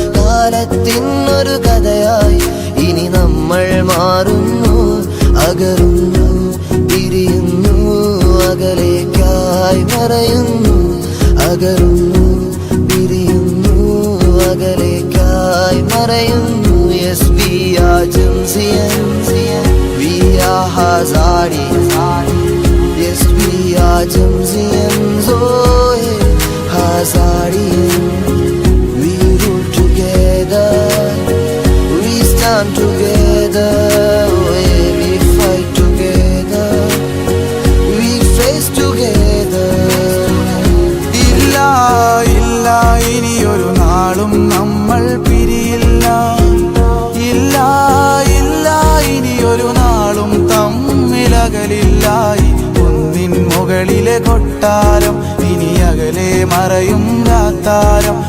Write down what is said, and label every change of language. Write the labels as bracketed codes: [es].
[ml] കാലത്തിനൊരു കഥയായി ഇനി നമ്മൾ മാറുന്നു. അകറുന്നു, പിരിയുന്നു, അകലേക്കായി മറയുന്നു. അകറുന്നു, പിരിയുന്നു, അകലേക്കായി മറയുന്നു. [en] Yes, we are Jimsians, we are Hazari. Yes, we are Jimsians, oh yeah, Hazari. We rule together, we stand together, oh yeah, we fight together, we face together. [ml] ഇല്ല ഇല്ല ഇനിയൊരു നാളും നമ്മൾ പിരിയില്ല. ഇല്ല ഇല്ല ഇനിയൊരു നാളും തമ്മിലകലില്ല. ഒന്നിൻ മുകളിലെ കൊട്ടാരം ഇനി അകലെ മറയും രാത്താരം.